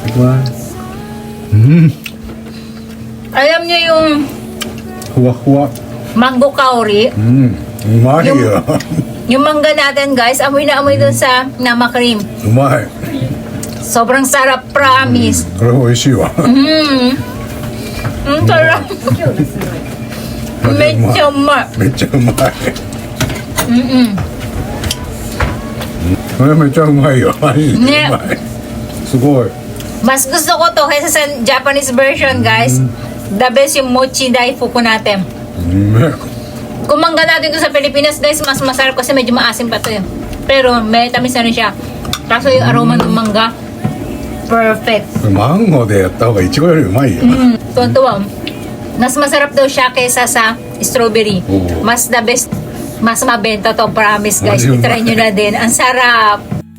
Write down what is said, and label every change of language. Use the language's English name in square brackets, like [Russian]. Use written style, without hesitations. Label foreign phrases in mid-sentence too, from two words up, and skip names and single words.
[Filipino] Alam niyo yung [Japanese] Huwa-huwa. [Filipino] mango kaori? Umay. Yung mangga natin guys, amoy na amoy dun sa [Japanese] 生クリーム. [Filipino] Umay. Sobrang sarap, promise. [Japanese] これ美味しいわ。 [Filipino] Sarap. Medyo ma. [Japanese] めっちゃうまい。これめっちゃうまいよ。マジでうまい。すごい。 [Filipino] Mas gusto ko to kaysa sa [English] Japanese version [Filipino] guys. [English] The best [Filipino] yung mochi Daifuku natin. Kung mangga natin ito sa Pilipinas guys, mas masarap kasi medyo maasim pa to yun. Pero may tamis na rin siya. Kaso yung aroma ng mangga, perfect. [Japanese] これマンゴーでやった方がいちごよりうまいよ。 [Filipino] Tuwan-tuwa. Mas masarap daw siya kaysa sa strawberry. Oo. Mas [English] the best. [Filipino] Mas mabenta to, promise guys. Ayun. I-try nyo na din. Ang sarap.